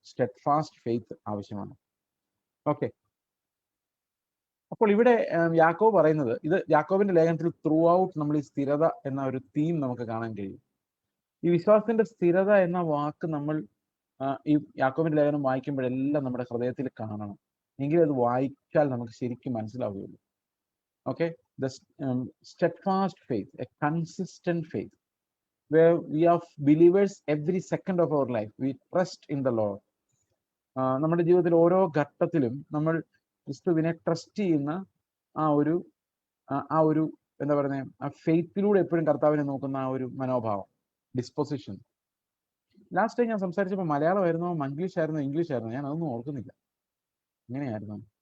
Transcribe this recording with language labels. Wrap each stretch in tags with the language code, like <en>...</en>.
<ml>സ്റ്റെഡ് fast faith ആവശ്യമാണ്. Okay, അപ്പോൾ ഇവിടെ യാക്കോബ് പറയുന്നത്, ഇത് യാക്കോബിന്റെ ലേഖനത്തിൽ ത്രൂ ഔട്ട് നമ്മൾ ഈ സ്ഥിരത എന്ന ഒരു തീം നമുക്ക് കാണാൻ കഴിയും. ഈ വിശ്വാസത്തിന്റെ സ്ഥിരത എന്ന വാക്ക് നമ്മൾ ഈ യാക്കോബിന്റെ ലേഖനം വായിക്കുമ്പോഴെല്ലാം നമ്മുടെ ഹൃദയത്തിൽ കാണണം. എങ്കിലും അത് വായിച്ചാൽ നമുക്ക് ശരിക്കും മനസ്സിലാവുകയുള്ളൂ.</ml> <en>Okay, the steadfast faith, a consistent faith, where we are believers every second of our life. We trust in the Lord.</en> <ml>നമ്മുടെ ജീവിതത്തിൽ ഓരോ ഘട്ടത്തിലും നമ്മൾ ക്രിസ്തുവിനെ ട്രസ്റ്റ് ചെയ്യുന്ന ആ ഒരു എന്താ പറയുന്നത്, ആ ഫെയ്ത്തിലൂടെ എപ്പോഴും കർത്താവിനെ നോക്കുന്ന ആ ഒരു മനോഭാവം, ഡിസ്പൊസിഷൻ. ലാസ്റ്റ് ടൈം ഞാൻ സംസാരിച്ചപ്പോൾ മലയാളമായിരുന്നോ ഇംഗ്ലീഷ് ആയിരുന്നോ ഞാൻ അതൊന്നും ഓർക്കുന്നില്ല. എങ്ങനെയായിരുന്നു?</ml>